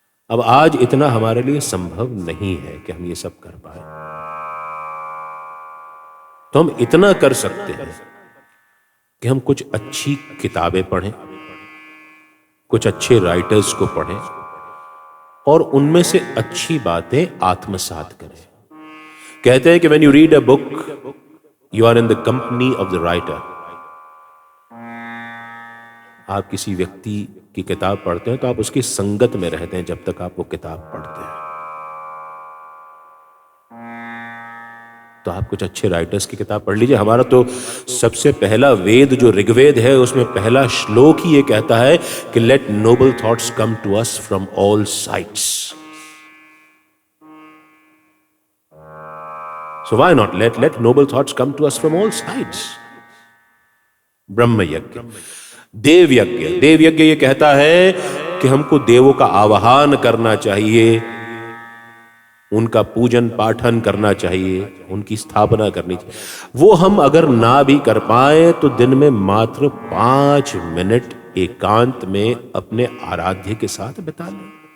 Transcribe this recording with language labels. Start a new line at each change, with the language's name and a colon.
Hindi: अब आज इतना हमारे लिए संभव नहीं है कि हम ये सब कर पाए, तो हम इतना कर सकते हैं कि हम कुछ अच्छी किताबें पढ़ें, कुछ अच्छे राइटर्स को पढ़ें और उनमें से अच्छी बातें आत्मसात करें। कहते हैं कि
English: when you read a book, you are in the company of the writer.
Hindi: आप किसी व्यक्ति की किताब पढ़ते हैं तो आप उसकी संगत में रहते हैं जब तक आप वो किताब पढ़ते हैं। तो आप कुछ अच्छे राइटर्स की किताब पढ़ लीजिए। हमारा तो सबसे पहला वेद जो ऋग्वेद है, उसमें पहला श्लोक ही ये कहता है कि
English: let noble thoughts come to us from all sides. So why not let noble thoughts come to us from all sides?
Hindi: ब्रह्म यज्ञ। देव यज्ञ, देव यज्ञ ये कहता है कि हमको देवों का आवाहन करना चाहिए, उनका पूजन पाठन करना चाहिए, उनकी स्थापना करनी चाहिए। वो हम अगर ना भी कर पाए तो दिन में मात्र 5 मिनट एकांत में अपने आराध्य के साथ बिता लें।